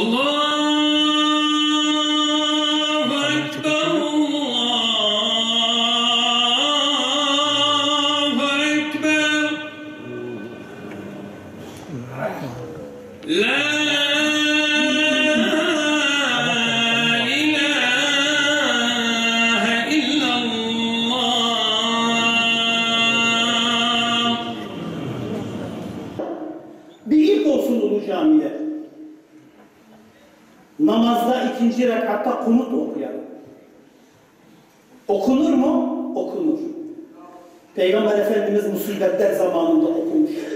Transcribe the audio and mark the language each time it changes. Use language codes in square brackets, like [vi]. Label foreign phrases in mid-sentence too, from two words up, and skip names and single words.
[ar] الله أكبر الله أكبر. لا إله إلا الله. [tr] Bir ilk olsun Ulu Cami'de. Namazda ikinci rekatta kunut okuyalım. Okunur mu? Okunur. Peygamber Efendimiz musibetler zamanında okumuş.